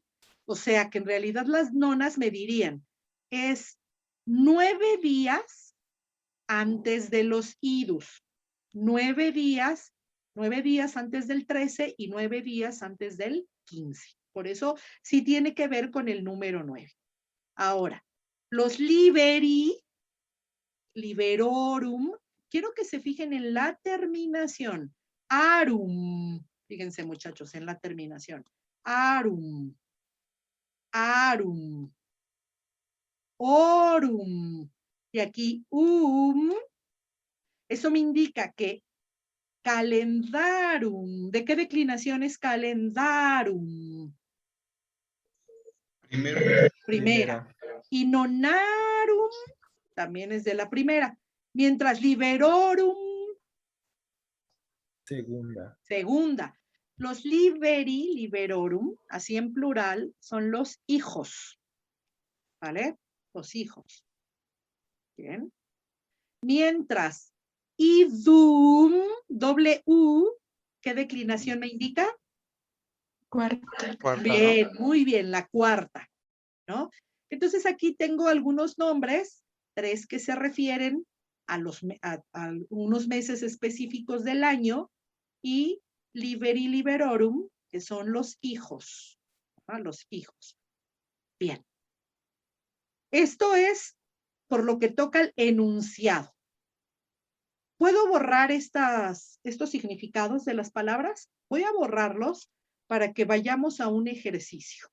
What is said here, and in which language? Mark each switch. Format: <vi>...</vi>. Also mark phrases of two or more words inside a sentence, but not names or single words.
<es>O sea que en realidad las nonas me dirían, es 9 días antes de los idus. 9 días antes del 13 y 9 días antes del 15. Por eso sí tiene que ver con el número 9. Ahora, los</es> <la>liberi, liberorum,</la> <es>quiero que se fijen en la terminación. Arum, fíjense muchachos en la terminación.</es> <la>Arum, arum, orum,</la> <es>y aquí eso me indica que calendarum, ¿de qué declinación es calendarum? Primera. Y nonarum también es de la primera. Mientras liberorum, segunda. Los</es> <la>liberi, liberorum,</la> <es>así en plural, son los hijos. ¿Vale? Los hijos. Bien. Mientras idum, doble U, ¿qué declinación me indica? Cuarta. Bien, muy bien, la cuarta, ¿no? Entonces aquí tengo algunos nombres, 3 que se refieren a unos meses específicos del año y</es> <la>liberi liberorum,</la> <es>que son los hijos, ¿no? Los hijos. Bien. Esto es por lo que toca el enunciado. ¿Puedo borrar estos significados de las palabras? Voy a borrarlos para que vayamos a un ejercicio.</es>